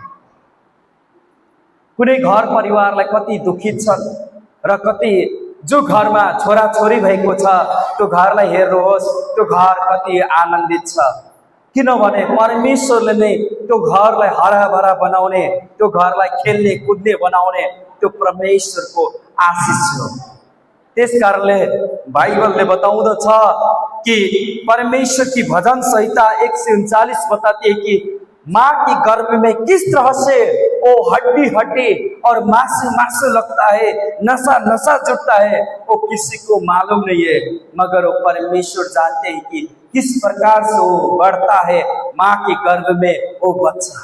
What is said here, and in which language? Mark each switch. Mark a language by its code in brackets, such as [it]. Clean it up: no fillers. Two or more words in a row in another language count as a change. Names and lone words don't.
[ne] कुनै घर परिवारलाई कति दुखित छन् र कति जो घरमा छोरा छोरी भएको छ त्यो घरलाई हेर्नुहोस्, त्यो घर कति आनन्दित छ। किनभने परमेश्वरले नै त्यो घरलाई हराभरा बनाउने, त्यो घरलाई खेल्ने कुद्ने बनाउने त्यो परमेश्वरको आशिष हो। त्यसकारणले बाइबलले बताउँदछ कि [hi] परमेश्वर की भजन संहिता 139 बताती है कि माँ की गर्भ में किस तरह से वो हड्डी हड्डी और मांस मांस लगता है, नशा नशा जुटता है, वो किसी को मालूम नहीं है। मगर वो परमेश्वर जानते हैं कि किस प्रकार से वो बढ़ता है माँ के गर्भ में वो बच्चा।